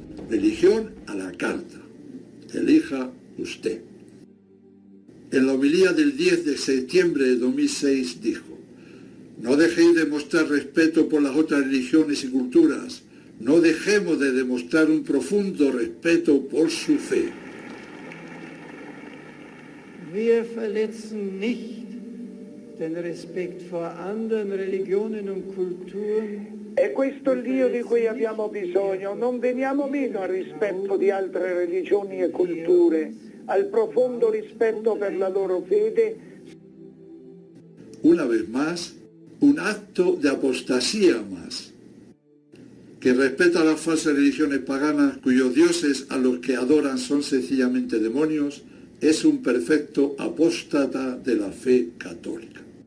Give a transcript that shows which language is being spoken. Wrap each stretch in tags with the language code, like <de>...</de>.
<es>Religión a la carta. Elija usted. En la homilía del 10 de septiembre de 2006 dijo: no dejéis de mostrar respeto por las otras religiones y culturas. No dejemos de demostrar un profundo respeto por su fe.</es> <de>Wir verletzen nicht den Respekt vor anderen Religionen und Kulturen.</de> <it>È questo il Dio di cui abbiamo bisogno. Non veniamo meno al rispetto di altre religioni e culture, al profondo rispetto per la loro fede.</it> <es>Una vez más, un acto de apostasía más, que respeta las falsas religiones paganas cuyos dioses a los que adoran son sencillamente demonios, es un perfecto apóstata de la fe católica.</es>